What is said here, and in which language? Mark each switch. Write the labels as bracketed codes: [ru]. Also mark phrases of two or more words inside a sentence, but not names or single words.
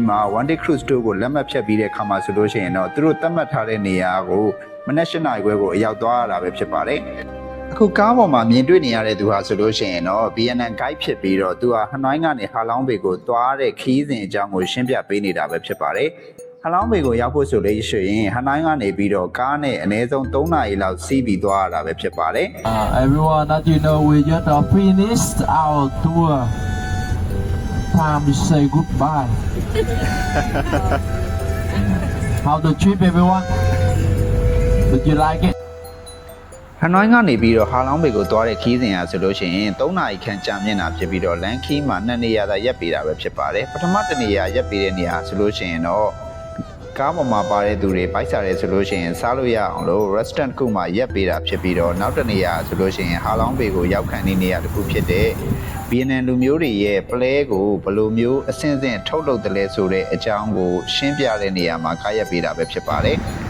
[my] မှ [en] One Day Cruise Tour [my] ကိုလက်မှတ်ဖြတ်ပြီးတဲ့အခါမှာဆိုလို့ရှိရင်တော့သူတို့သတ်မှတ်ထားတဲ့နေရာကိုမနက်၈နာရီခွဲကိုအရောက်သွားရတာပဲဖြစ်ပါတယ်။အခုကားပေါ်မှာမြင်တွေ့နေရတဲ့သူဟာဆိုလို့ရှိရင်တော့ VNN Guide ဖြစ်ပြီးတော့သူဟာ Hanoi ကနေ Ha Long Bay ကိုသွားတဲ့ခီးစဉ်အကြောင်းကိုရှင်းပြပေးနေတာပဲဖြစ်ပါတယ်။ Ha Long Bay ကိုရောက်ဖို့ဆိုလို့ရှိရင် Hanoi ကနေပြီးတော့ကားနဲ့အနည်းဆုံး3နာရီလောက်စီးပြီးသွားရတာပဲဖြစ်ပါတယ်။ [en] Everyone, as you know, we just finished our tour. Time to say goodbye. How the trip, everyone? Did you like it? [my] ဟနွိုင်းကနေပြီးတော့ဟာလောင်းဘေကိုသွားတဲ့ခီးစဉ်ဟာဆိုလို့ရှိရင်3နာရီခန့်ကြာမြင့်တာဖြစ်ပြီးတော့လန်ခီးမှာ2နေရာသာရပ်ပေးတာပဲဖြစ်ပါတယ်ပထမတစ်နေရာရပ်ပေးတဲ့နေရာဆိုလို့ရှိရင်တော့ကားပေါ်မှာပါတဲ့သူတွေဘိုက်စားတယ်ဆိုလို့ရှိရင်စားလို့ရအောင်လို့ restaurant ခုမှာရပ်ပေးတာဖြစ်ပြီးတော့နောက်တစ်နေရာဆိုလို့ရှိရင်ဟာလောင်းဘေကိုရောက်ခံနေရာတစ်ခုဖြစ်တဲ့ဗီယက်နမ်လူမျိုးတွေရဲ့ပလဲကိုဘယ်လိုမျိုးအဆင့်ဆင့်ထုတ်လုပ်တယ်လဲဆိုတဲ့အကြောင်းကိုရှင်းပြတဲ့နေရာမှာကားရပ်ပေးတာပဲဖြစ်ပါတယ်